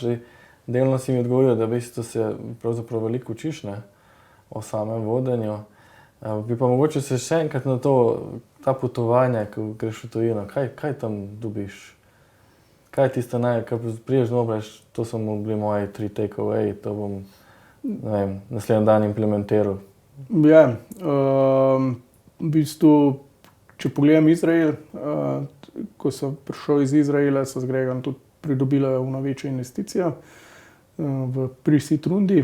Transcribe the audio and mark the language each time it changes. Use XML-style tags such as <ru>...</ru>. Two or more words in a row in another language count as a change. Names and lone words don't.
<sl>Delno si mi odgovoril, da v bistvu se pravzaprav veliko učiš, ne, o samem vodenju. Bi pa mogoče se še enkrat na to, ta potovanja, ko greš v tujino, kaj tam dobiš? Kaj je tisto ko prideš domov, rečeš, to so bili moji 3 take-away, to bom, ne vem, naslednji dan implementiral. Ja, v bistvu, če pogledam Izrael, ko sem prišel iz Izraela, so z Gregom tudi pridobili eno večjo investicijo v pre-seed rundi.</sl>